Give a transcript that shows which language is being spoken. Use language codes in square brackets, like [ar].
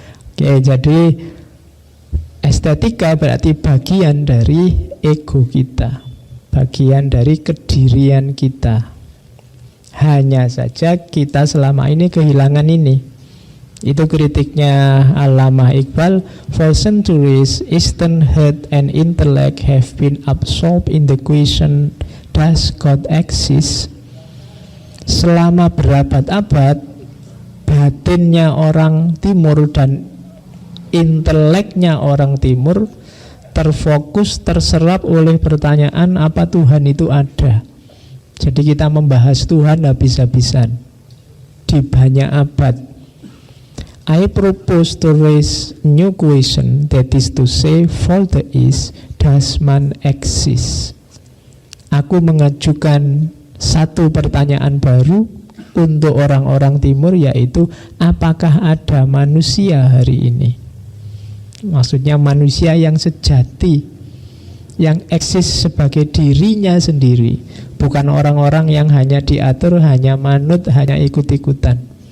[id] Oke, jadi estetika berarti bagian dari ego kita, bagian dari kedirian kita. Hanya saja kita selama ini kehilangan ini. Itu kritiknya Allamah Iqbal. [en] For centuries, Eastern head and intellect have been absorbed in the question, does God exist? [id] Selama berabad-abad, batinnya orang Timur dan inteleknya orang Timur terfokus, terserap oleh pertanyaan apa Tuhan itu ada. Jadi kita membahas Tuhan habis-habisan di banyak abad. [en] I propose to raise new question, that is to say, for the East, does man exist? [id] Aku mengajukan satu pertanyaan baru untuk orang-orang Timur, yaitu apakah ada manusia hari ini? Maksudnya manusia yang sejati, yang eksis sebagai dirinya sendiri, bukan orang-orang yang hanya diatur, hanya manut, hanya ikut-ikutan.